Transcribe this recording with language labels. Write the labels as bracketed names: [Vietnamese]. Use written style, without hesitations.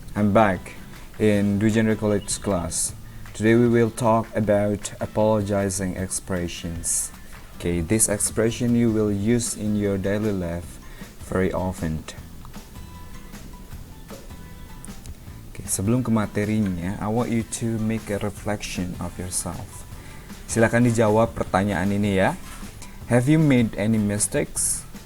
[English] I'm back in Dujander College class. Today we will talk about apologizing expressions. Okay, this expression you will use in your daily life very often. Okay, [Indonesian] sebelum ke materinya, [English] I want you to make a reflection of yourself. [Indonesian] Silakan dijawab pertanyaan ini ya. [English] Have you made any mistakes?